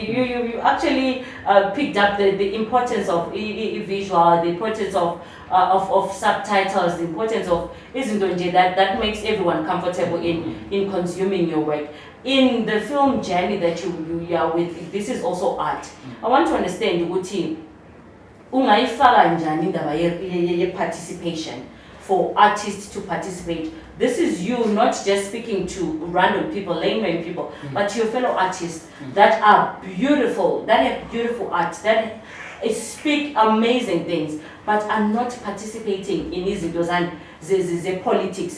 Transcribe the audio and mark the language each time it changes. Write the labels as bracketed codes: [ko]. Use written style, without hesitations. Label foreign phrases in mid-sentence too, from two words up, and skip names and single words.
[en] You actually picked up the importance of visual, the importance of subtitles, the importance of that makes everyone comfortable in consuming your work. In the film journey that you are with, this is also art. I want to understand [nd] ukuthi ungayifaka njani indaba ye [en] participation for artists to participate. This is you not just speaking to random people, layman people, but your fellow artists that are beautiful, that have beautiful art, that speak amazing things, but are not participating in those and the politics.